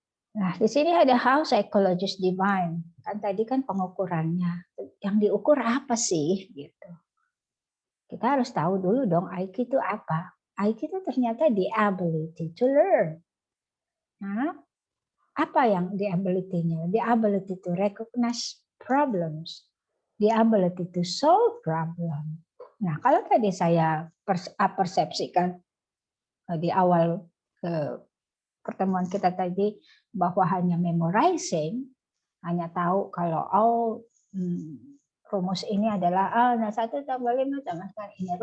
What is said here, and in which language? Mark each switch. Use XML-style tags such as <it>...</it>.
<id>Nah, di sini ada</id> <en>how psychologist define.</en> <id>Kan tadi kan pengukurannya. Yang diukur apa sih gitu. Kita harus tahu dulu dong IQ itu apa. IQ itu ternyata</id> <en>the ability to learn.</en> <id>Nah, apa yang</id> <en>the ability-</en> <id>nya?</id> <en>The ability to recognize problems. The ability to solve problem.</en> <id>Nah, kalau tadi saya persepsikan di awal pertemuan kita tadi bahwa hanya memorizing, hanya tahu kalau rumus ini adalah 1 tambah 5 tambahkan ini.</id>